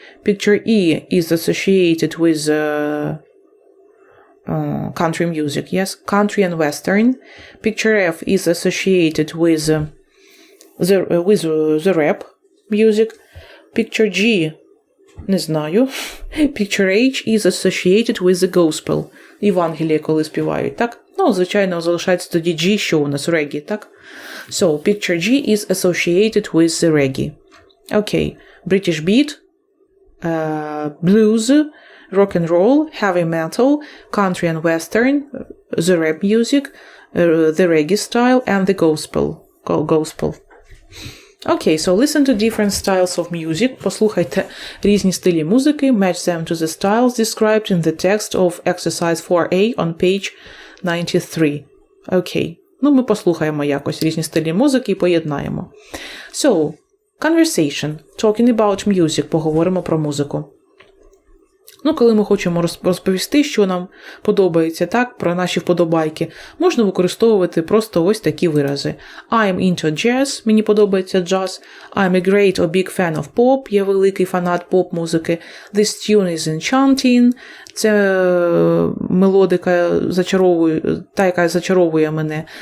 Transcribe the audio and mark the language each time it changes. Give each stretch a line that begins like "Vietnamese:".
English: Picture E is associated with country music, yes, country and western. Picture F is associated with the rap music. Picture G,
Ukrainian: не знаю.
English: Picture H is associated with the gospel.
Ukrainian: Євангеліє, коли співають, так? Звичайно, залишається тоді G, що у нас регі, так?
English: So, picture G is associated with the reggae. Okay, British beat, blues, rock and roll, heavy metal, country and western, the rap music, the reggae style, and the gospel. Okay, so listen to different styles of music.
Ukrainian: Послухайте різні стилі музики.
English: Match them to the styles described in the text of exercise 4A on page 93.
Ukrainian: Окей. Ми послухаємо якось різні стилі музики і поєднаємо.
English: So, conversation. Talking about music.
Ukrainian: Поговоримо про музику. Коли ми хочемо розповісти, що нам подобається, так, про наші вподобайки, можна використовувати просто ось такі вирази.
English: I'm into jazz,
Ukrainian: мені подобається джаз.
English: I'm a great or big fan of pop,
Ukrainian: я великий фанат поп-музики.
English: This tune is enchanting,
Ukrainian: це мелодика яка зачаровує мене.